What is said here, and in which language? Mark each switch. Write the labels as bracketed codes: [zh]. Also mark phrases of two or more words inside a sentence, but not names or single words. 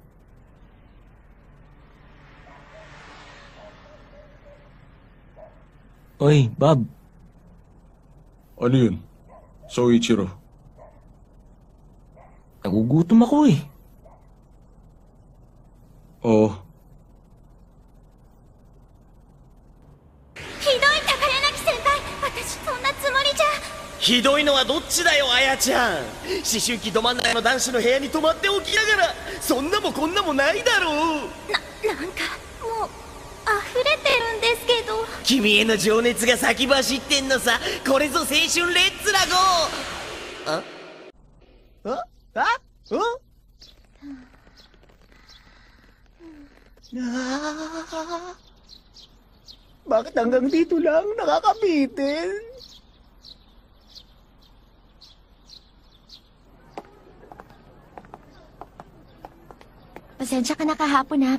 [tl] Oy, Bob. Ano yun? Soichiro. Nagugutom ako eh. Oo. [ja] ひどい宝泣先輩、私そんなつもりじゃ。ひどいのはどっちだよ、あやちゃん。思春期ど真ん中の男子の部屋に泊まっておきながら、そんなもこんなもないだろう。なんかもう溢れてるんですけど。君への情熱が先走ってんのさ。これぞ青春レッツラゴー。 [tl] Bakit hanggang dito lang? Nakakabitin. Pasensya ka na kahapon ha.